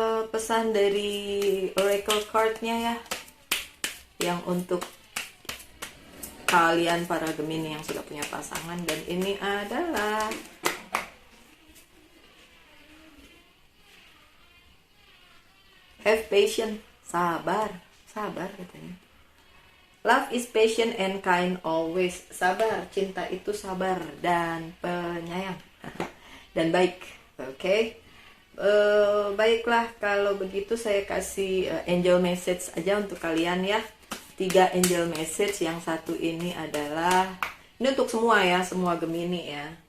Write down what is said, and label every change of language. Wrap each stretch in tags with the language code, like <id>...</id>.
<id>Pesan dari Oracle card-nya ya, yang untuk kalian para Gemini yang sudah punya pasangan, dan ini adalah</id> <en>have patience,</en> <id>sabar katanya.</id> <en>Love is patient and kind always.</en> <id>Sabar, cinta itu sabar dan penyayang dan baik. Oke. Baiklah, kalau begitu saya kasih angel message aja untuk kalian ya. 3 angel message. Yang satu ini adalah, ini untuk semua ya, semua Gemini ya.</id>